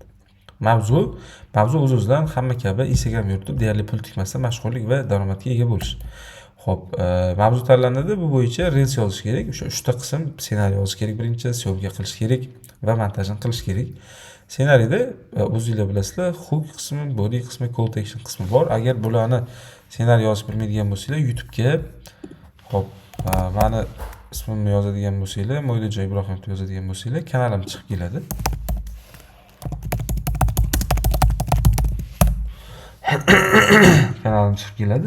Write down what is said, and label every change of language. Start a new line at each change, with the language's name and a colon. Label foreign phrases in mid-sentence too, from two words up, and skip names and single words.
Uzbek: Mavzu o'z-o'zidan hamma kabi Instagram yuritib, deyarli pul tikmasdan mashhurlik va daromadga ega bo'lish. Xo'p, mavzu tanlanadi. Bu bo'yicha Reels yozish kerak. O'sha 3 ta qism ssenariy yozish kerak birinchi, syomka qilish kerak va montajni qilish kerak. Ssenariyda o'zingizlar bilasizlar, hook qismi, body qismi,
English: call to action
Uzbek: qismi bor. Agar bularni ssenariy yozib bilmaydigan bo'lsanglar, YouTube'ga xo'p, meni ismimni yozadigan bo'lsanglar, Mo'ydinjon Ibrohimov deb yozadigan bo'lsanglar, kanalim chiqib keladi. Kanalim chiqib keladi.